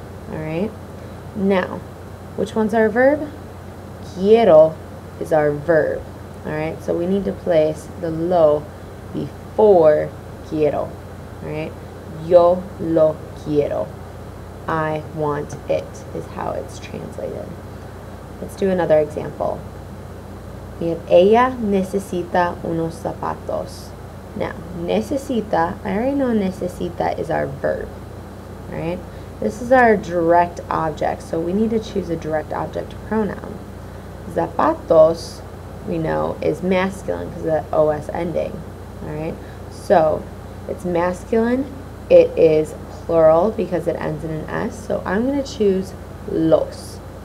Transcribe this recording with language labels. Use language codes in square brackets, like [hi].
[en] Alright? Now, which one's our verb? Quiero is our verb. Alright, so we need to place the lo before quiero. [es] Alright, yo lo quiero. [en] I want it is how it's translated. Let's do another example. We have [es] ella necesita unos zapatos. [en] Now, necesita, I already know necesita is our verb. Alright, this is our direct object, so we need to choose a direct object pronoun. Zapatos, we know, is masculine because of the OS ending. Alright, so it's masculine, it is plural because it ends in an S, so I'm going to choose los.